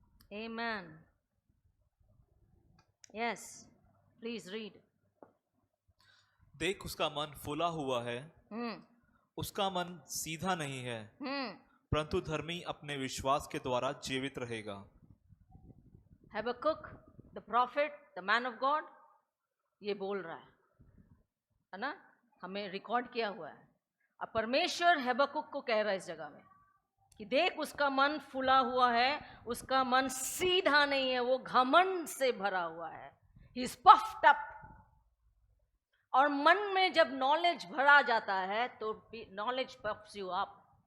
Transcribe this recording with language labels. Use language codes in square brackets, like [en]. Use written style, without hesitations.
[en] Amen. Yes. Please read. [hi] देख उसका मन फूला हुआ है, उसका मन सीधा नहीं है, परंतु धर्मी अपने विश्वास के द्वारा जीवित रहेगा। [en] Habakkuk, the prophet, the man of God, [hi] ये बोल रहा है ना? हमें रिकॉर्ड किया हुआ है। अब परमेश्वर हबक्कुक को कह रहा है इस जगह में कि देख उसका मन फूला हुआ है, उसका मन सीधा नहीं है, वो घमंड से भरा हुआ है। [en] He is puffed up. [hi] और मन में जब नॉलेज भरा जाता है तो [en] Knowledge puffs you up.